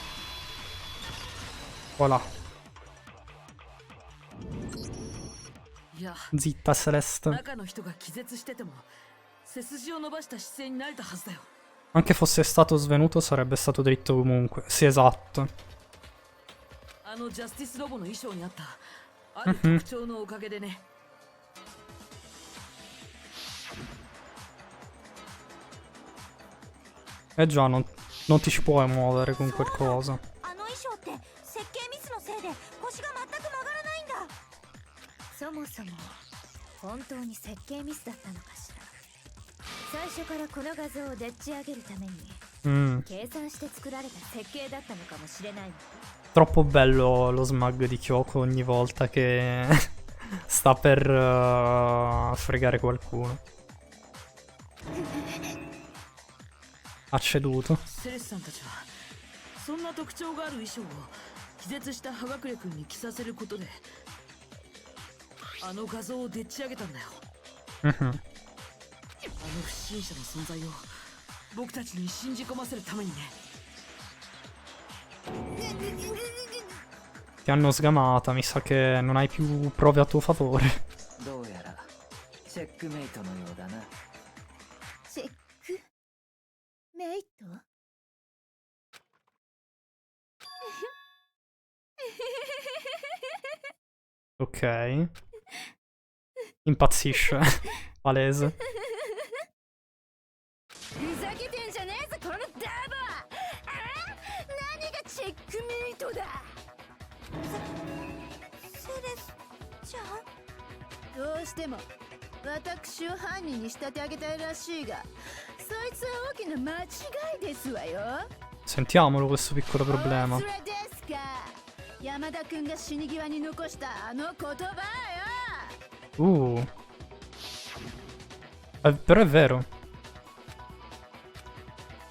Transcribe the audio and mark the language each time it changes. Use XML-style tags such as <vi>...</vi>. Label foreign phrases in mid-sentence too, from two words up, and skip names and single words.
<it>Voilà.</it> <ja>いや</ja> <it>Zitta, Celeste.</it> <ja>中の人が気絶してても背筋を伸ばした姿勢になれたはずだよ。</ja> <it>Anche fosse stato svenuto sarebbe stato dritto comunque. Sì, esatto.</it> <ja>あのジャスティスロボの衣装にあったある特徴のおかげでね。</ja> <it>Eh già, non ti ci puoi muovere con quel coso.</it> <ja>あの衣装って設計ミスのせいで腰が全く曲がらないんだ。そもそも本当に設計ミスだったのかしら。最初からこの画像をでっち上げるために Mm. 計算して作られた設計だったのかもしれないの。</ja> <it>Troppo bello lo smug di Kyoko ogni volta che sta per fregare qualcuno. Ha ceduto.</it> <ja>セレスさんたちはそんな特徴がある衣装を気絶した葉隠君に着させることであの画像をでっち上げたんだよ。 Mhm. あの不審者の存在を僕たちに信じ込ませるためにね。</ja> <it>Ti hanno sgamata, mi sa che non hai più prove a tuo favore.</it> <ja>どうやらチェックメイトのようだな。チェックメイト。</ja> <it>Ok. Impazzisce. Palese.</it> <ja>ふざけてんじゃねえぞこのダーバー。何がチェックメイトだ。セレスちゃん。どうしても私を犯人に仕立て上げたいらしいが、そいつは大きな間違いですわよ。</ja> <it>Sentiamolo questo piccolo problema.</it> <ja>お忘れですか。山田君が死に際に残したあの言葉よ。</ja> <it>Però è vero.</it>